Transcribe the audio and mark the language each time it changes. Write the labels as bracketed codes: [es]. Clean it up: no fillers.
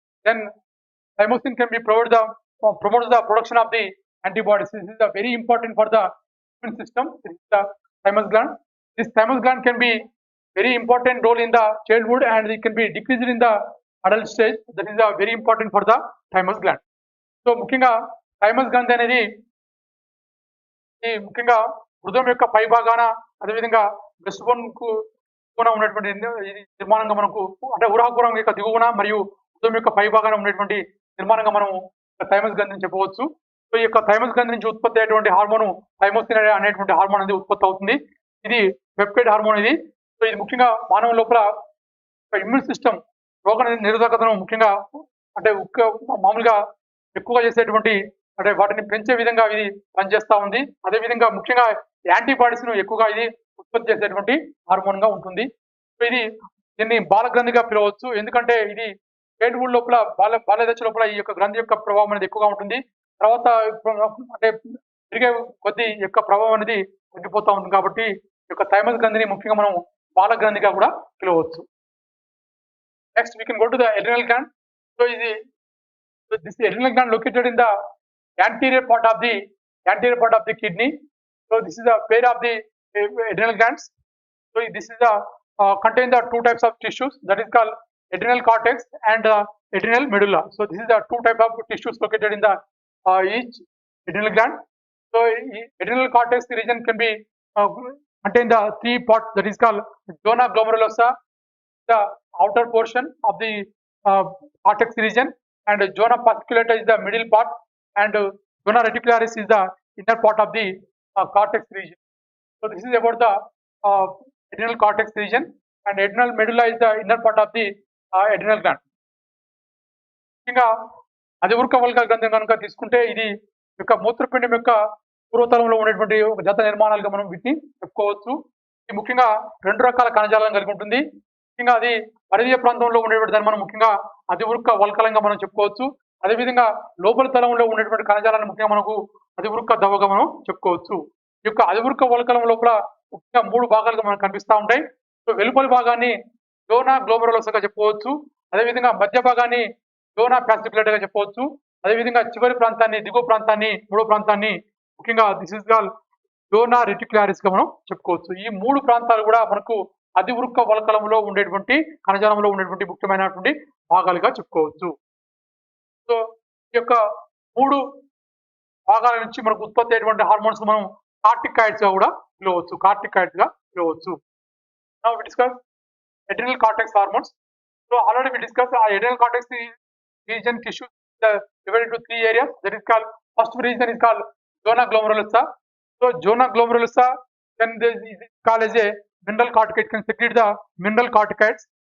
[en] Then thymosin can be promotes the production of the antibodies. This is very important for the immune system. This is the thymus gland. This thymus gland can be very important role in the childhood and it can be decreased in the adult stage. That is very important for the thymus gland. [te] So ముఖ్యంగా thymus గ్రంథి అనేది ఈ ముఖ్యంగా హృదయం యొక్క పై భాగాన అదేవిధంగా breast bone కు ఉన్నటువంటి నిర్మాణంగా మనకు అంటే ఉరాకురం యొక్క దిగువన మరియు హృదయం యొక్క పై భాగాన ఉన్నటువంటి నిర్మాణంగా మనం థైమస్ గ్రంథిని చెప్పవచ్చు. సో ఈ యొక్క థైమస్ గ్రంథి నుంచి ఉత్పత్తి అయ్యేటువంటి హార్మోన్ థైమోసిన్ అనేటువంటి హార్మోన్ అనేది ఉత్పత్తి అవుతుంది. ఇది పెప్టైడ్ హార్మోన్ ఇది. సో ఇది ముఖ్యంగా మానవ లోపల ఇమ్యూన్ సిస్టమ్ రోగ నిరోధకతను ముఖ్యంగా అంటే మామూలుగా ఎక్కువగా చేసేటువంటి అంటే వాటిని పెంచే విధంగా ఇది పనిచేస్తా ఉంది. అదేవిధంగా ముఖ్యంగా యాంటీబాడీస్ ను ఎక్కువగా ఇది ఉత్పత్తి చేసేటువంటి హార్మోన్ గా ఉంటుంది. సో ఇది దీన్ని బాలగ్రంథిగా పిలవచ్చు. ఎందుకంటే ఇది చైల్డ్హుడ్ లోపల బాల్య దశ లోపల ఈ యొక్క గ్రంథి యొక్క ప్రభావం అనేది ఎక్కువగా ఉంటుంది. తర్వాత అంటే పెరిగే కొద్ది యొక్క ప్రభావం అనేది తగ్గిపోతా ఉంటుంది. కాబట్టి ఈ యొక్క థైమస్ గ్రంథిని ముఖ్యంగా మనం బాలగ్రంథిగా కూడా పిలవచ్చు. [en] Next we can go to the adrenal gland. So this adrenal gland located in the anterior part of the kidney. So this is the pair of the adrenal glands. So this is the contain the two types of tissues that is called adrenal cortex and adrenal medulla. So this is the two type of tissues located in the each adrenal gland. So adrenal cortex region can be contain the three parts that is called zona glomerulosa, the outer portion of the cortex region, and zona fasciculata is the middle part, and zona reticularis is the inner part of the cortex region. So this is about the adrenal cortex region, and adrenal medulla is the inner part of the adrenal gland. [te] ఇంకా అధివృక్క వల్క గ్రంథం కనుక తీసుకుంటే ఇది యొక్క మూత్రపిండం యొక్క పూర్వతలంలో ఉన్నటువంటి ఒక జత నిర్మాణాలుగా మనం వీటిని చెప్పుకోవచ్చు. ఇది ముఖ్యంగా 2 రకాల కణజాలను కలిగి ఉంటుంది. ముఖ్యంగా అది పరిధీయ ప్రాంతంలో ఉండేటువంటి దాన్ని మనం ముఖ్యంగా అధివృక్క వల్కలంగా మనం చెప్పుకోవచ్చు. అదేవిధంగా లోపల తలంలో ఉండేటువంటి కణజాలను ముఖ్యంగా మనకు అధివృక్క దవగా మనం చెప్పుకోవచ్చు. ఈ యొక్క అధివృక్క వల్కలం లోపల ముఖ్యంగా 3 భాగాలుగా మనకు కనిపిస్తూ ఉంటాయి. సో వెలుపలి భాగాన్ని జోనా గ్లోమెరులోసగా చెప్పుకోవచ్చు. అదేవిధంగా మధ్య భాగాన్ని జోనా ఫ్యాసిక్యులేటగా చెప్పవచ్చు. అదేవిధంగా చివరి ప్రాంతాన్ని దిగువ ప్రాంతాన్ని మూడో ప్రాంతాన్ని ముఖ్యంగా [en] this is called [te] జోనా రెటిక్యులారిస్ గా మనం చెప్పుకోవచ్చు. ఈ 3 ప్రాంతాలు కూడా మనకు అధివృక్క వల్కలంలో ఉండేటువంటి కణజాలంలో ఉండేటువంటి ముఖ్యమైనటువంటి భాగాలుగా చెప్పుకోవచ్చు. సో ఈ యొక్క 3 భాగాల నుంచి మనకు ఉత్పత్తి అయ్యేటువంటి హార్మోన్స్ మనం కార్టికాయిడ్స్ గా కూడా పిలవచ్చు. [en] Now we discuss adrenal cortex hormones. So already we discussed adrenal cortex region tissue divided into 3 areas. That is called first region is called zona glomerulosa. So zona glomerulosa then is called as a mineral corticoid, can secrete the mineral corticoids.